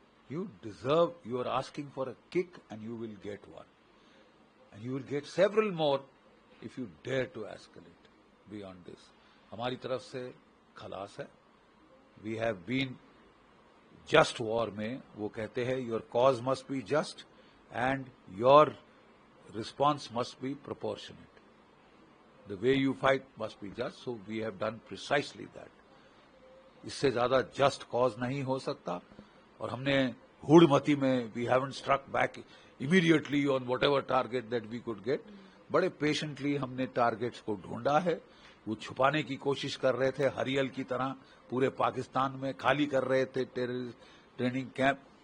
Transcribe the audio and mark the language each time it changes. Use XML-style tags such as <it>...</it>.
<en>You deserve, you are asking for a kick and you will get one, and you will get several more if you dare to escalate beyond this.</en> <ur>ہماری طرف سے خلاص ہے.</ur> <en>we have been just war</en> <ur>میں وہ کہتے ہیں</ur> <en>Your cause must be just and your response must be proportionate. The way you fight must be just, so we have done precisely that.</en> <ur>اس سے زیادہ جسٹ کاز نہیں ہو سکتا. اور ہم نے ہوڑ متی میں</ur> <en>we haven't struck back immediately on whatever target that we could get.</en> <ur>بڑے پیشنٹلی ہم نے ٹارگیٹس کو ڈھونڈا ہے. وہ چھپانے کی کوشش کر رہے تھے ہریل کی طرح, پورے پاکستان میں خالی کر رہے تھے ٹیررسٹ ٹریننگ کیمپ.</ur>